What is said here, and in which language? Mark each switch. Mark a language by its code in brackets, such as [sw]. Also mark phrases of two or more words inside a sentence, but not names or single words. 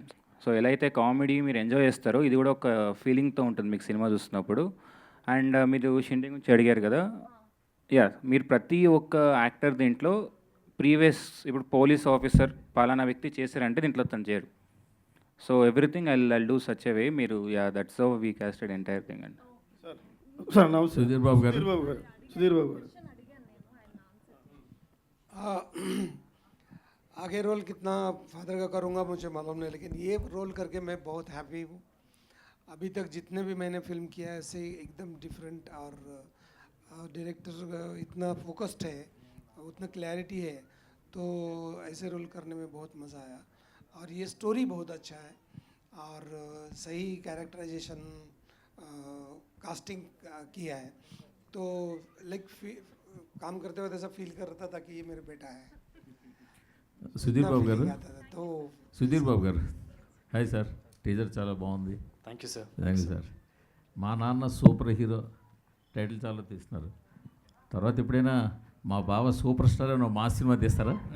[te] సో ఎలా అయితే కామెడీ మీరు ఎంజాయ్ చేస్తారో ఇది కూడా ఒక ఫీలింగ్తో ఉంటుంది మీకు సినిమా చూస్తున్నప్పుడు. అండ్ మీరు షిండే గురించి అడిగారు కదా, మీరు ప్రతి ఒక్క యాక్టర్ దీంట్లో ప్రీవియస్, ఇప్పుడు [en] police officer [te] పలానా వ్యక్తి చేశారంటే దీంట్లో తను చేయరు. [en] so everything I do such a way. మీరు that's how we casted entire thing అండి. [te] సార్ నమస్తే. సుధీర్ బాబు గారు. [hi] आगे रोल कितना फादर का करूँगा मुझे मालूम नहीं, लेकिन ये रोल करके मैं बहुत हैप्पी हूँ. अभी तक जितने भी मैंने फिल्म किया है ऐसे एकदम डिफरेंट, और डायरेक्टर इतना फोकस्ड है, उतना क्लैरिटी है, तो ऐसे रोल करने में बहुत मज़ा आया. और ये स्टोरी बहुत अच्छा है, और सही कैरेक्टराइजेशन कास्टिंग किया है, तो लाइक काम करते वक्त ऐसा फील कर रहा था कि ये मेरा बेटा है. [te] సుధీర్ బాబు గారు, [hi] तो [te] సుధీర్ బాబు గారు, హాయ్ సార్. టీజర్ చాలా బాగుంది. [en] thank you sir. thank you sir. [te] మా నాన్న సూపర్ హీరో టైటిల్ చాలా తీస్తున్నారు. తర్వాత ఎప్పుడైనా మా బావ సూపర్ స్టార్ అని మా సినిమా తీస్తారా?